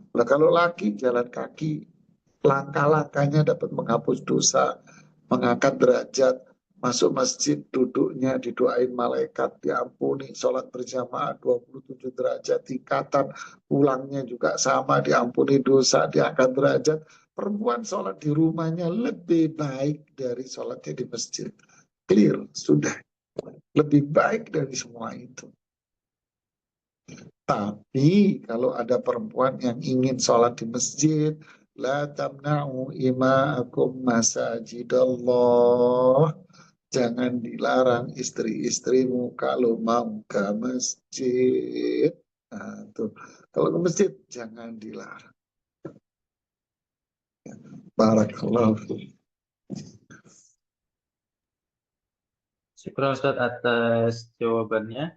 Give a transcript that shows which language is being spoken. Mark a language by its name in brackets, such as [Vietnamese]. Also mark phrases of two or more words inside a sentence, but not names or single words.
[Indonesian] Nah, kalau laki jalan kaki, langkah-langkahnya dapat menghapus dosa, mengangkat derajat, masuk masjid duduknya didoain malaikat, diampuni, sholat berjamaah 27 derajat tingkatan, pulangnya juga sama, diampuni dosa, diangkat derajat. Perempuan sholat di rumahnya lebih baik dari sholatnya di masjid. Clear, sudah. Lebih baik dari semua itu. Tapi kalau ada perempuan yang ingin sholat di masjid, [Arabic] la tamna'u ima'akum masajidallah. [Indonesian] Jangan dilarang istri-istrimu kalau mau ke masjid. Nah, tuh. Kalau ke masjid, jangan dilarang. [Arabic] Barakallahu fiik. [Indonesian] Syukur Ustaz atas jawabannya.